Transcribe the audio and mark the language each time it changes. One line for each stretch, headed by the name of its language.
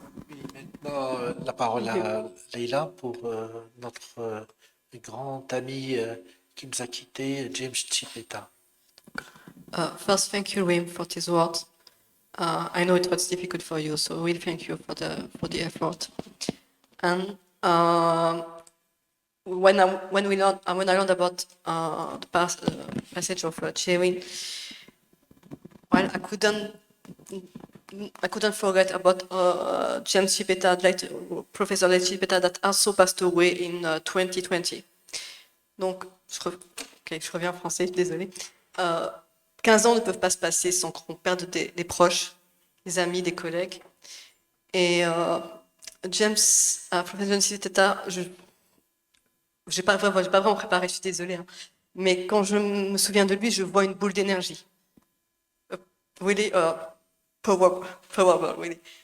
French: Oui, maintenant, la parole à Leïla pour notre grand ami qui nous a quittés, James Chipeta.
English: First, thank you, Wim, for these words. I know it was difficult for you, so really thank you for the effort. And when I learned about the passage of Cherin, well, I couldn't forget about James Chipeta, Professor Chipeta, that also passed away in 2020.
French: Donc, je reviens en français, désolé. 15 ans ne peuvent pas se passer sans qu'on perde des proches, des amis, des collègues. Et James, Professor Chipeta, je n'ai pas vraiment préparé, je suis désolée. Hein. Mais quand je me souviens de lui, je vois une boule d'énergie.
English: Really powerful, really.